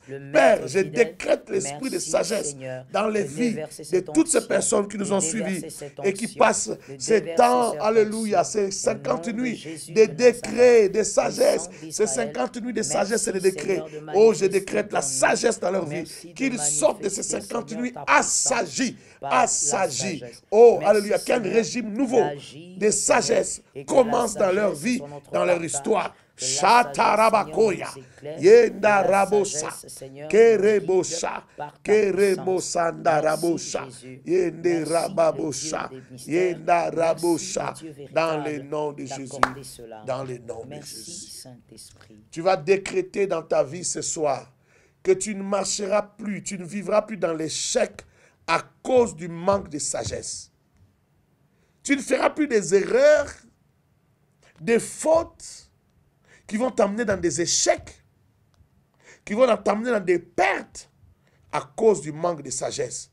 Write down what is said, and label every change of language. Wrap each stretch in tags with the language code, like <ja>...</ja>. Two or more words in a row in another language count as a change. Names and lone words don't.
<fr>Père, je décrète l'esprit de sagesse dans les vies de toutes ces personnes qui nous ont suivis et qui passent ces temps, alléluia, ces 50 nuits de décrets, de sagesse, ces 50 nuits de sagesse et de décrets. Oh, je décrète la sagesse dans leur vie, qu'ils sortent de ces 50 nuits assagis. Oh, alléluia, qu'un régime nouveau de sagesse commence dans leur vie, dans leur histoire. Shatarabakoya, Yenda Rabosa, Kerebosha, Keremosanda Rabosha, Yende Rababosha, Yenda Rabosha, dans le nom de Jésus. Dans le nom de Jésus. Tu vas décréter dans ta vie ce soir que tu ne marcheras plus, tu ne vivras plus dans l'échec à cause du manque de sagesse. Tu ne feras plus des erreurs, des fautes qui vont t'amener dans des échecs, qui vont t'amener dans des pertes à cause du manque de sagesse.</fr>